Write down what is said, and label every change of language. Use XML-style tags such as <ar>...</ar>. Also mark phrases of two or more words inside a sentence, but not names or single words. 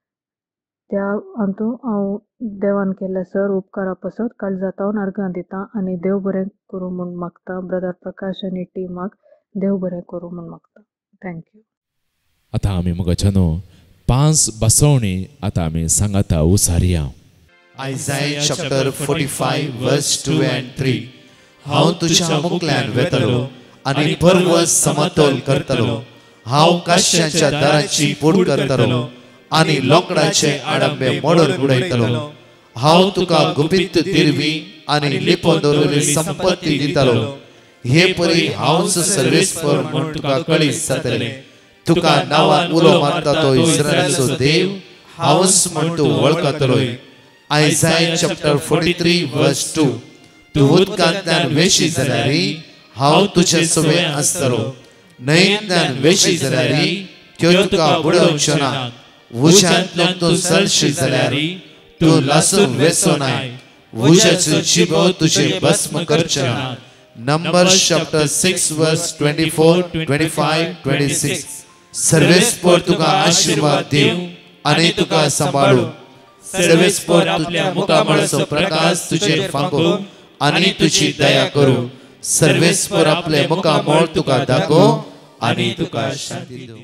<kok>त्या हातूंत हांव देवान केल्ल्या सर उपकारा पासत काळजांतल्यान अर्गां दितां आनी देव बरें करूं म्हूण मागतां. ब्रदर प्रकाश आनी टिमाक देव बरें करूं म्हूण मागतां. थँक्यू. आतां आमी मोगाच्यानो 5 बसवणी आतां आमी सांगाता उसारया.</kok> <en>Isaiah chapter 45 verse 2 and 3.</en> <kok>हांव तुज्या मुखल्यान वेतलो आनी पर्वत समतोल करतलो. हांव काश्यांच्या दाराची पूड करतलो आनी लोकडाचे आडंबे मोडून उडयतलो. हांव तुका गुपित दिरवी आनी लिपोवन दवरिल्ली संपत्ती दितलो. हे परी हांवच सर्वेस्पर म्हूण तुका कळीत जातलें. तुका नांवान उलो मारता तो इस्रायलाचो देव हांवच म्हूण तूं वळखतलोय.</kok> <en>Isaiah chapter 43 verse 2.</en> <kok>तूं उदकांतल्यान वेशी जाल्यारी हांव तुजे सुवे आसतलो. न्हंयेंतल्यान वेशी जाल्यारी त्यो तुका बुडोवच्यो ना. उज्यांतल्यान तूं चलशी जाल्यारी तूं लासून वेचो नाय. उज्याचो जिबो तुजे भस्म करचे ना.</kok> <en>Numbers chapter 6 verse 24, 25, 26.</en> <kok>सर्वेस्पर तुका आशीर्वाद दिव आनी तुका सांबाळू. सर्वेस्पर आपल्या मुखामळाचो प्रकाश तुजेर फांको आनी तुजी दया करू. सर्वेस्पर आपले मुखामळ तुका दाखोव आनी तुका शांती दिवं.</kok>